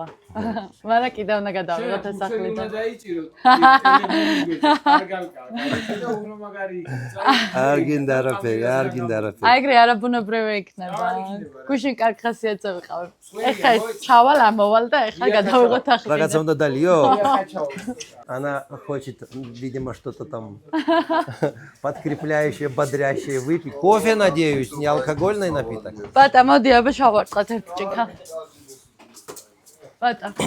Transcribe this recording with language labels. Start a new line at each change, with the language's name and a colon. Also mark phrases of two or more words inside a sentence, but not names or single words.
Georgian: მაგრამ კიდევ უნდა გადავიღოთ ეს სახლიდან. არ გინდა არაფერი, არ გინდა არაფერი. აი ეგრე არაბუნებრივი იქნება. გუშინ კარგ ხასიათზე ვიყავ. ეხლა ჩავალ, ამოვალ და ეხლა გადავიღოთ ახლიდან. Рагazza უნდა დალიო?
Russian: Она хочет, видимо, что-то там подкрепляющее, бодрящее выпить. Кофе, надеюсь, не алкогольный напиток.
Georgian: ბატა, მოდი აბა შავარწყოთ ერთ ჭიქა. ბატა